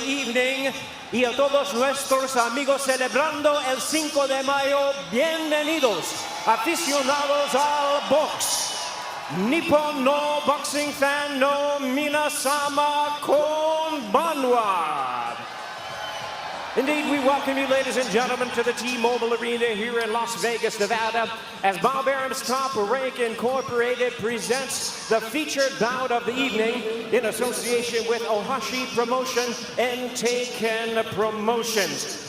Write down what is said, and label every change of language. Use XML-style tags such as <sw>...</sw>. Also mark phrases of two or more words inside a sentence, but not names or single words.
<en>evening.</en> <es>Y a todos nuestros amigos celebrando el 5 de mayo, bienvenidos, aficionados al box.</es> <ja>日本のボクシングファンの皆様こんばんは.</ja> <en>Indeed, we welcome you, ladies and gentlemen, to the T-Mobile Arena here in Las Vegas, Nevada, as Bob Arum's Top Rank Incorporated presents the featured bout of the evening in association with Ohashi Promotion and Taken Promotions.</en>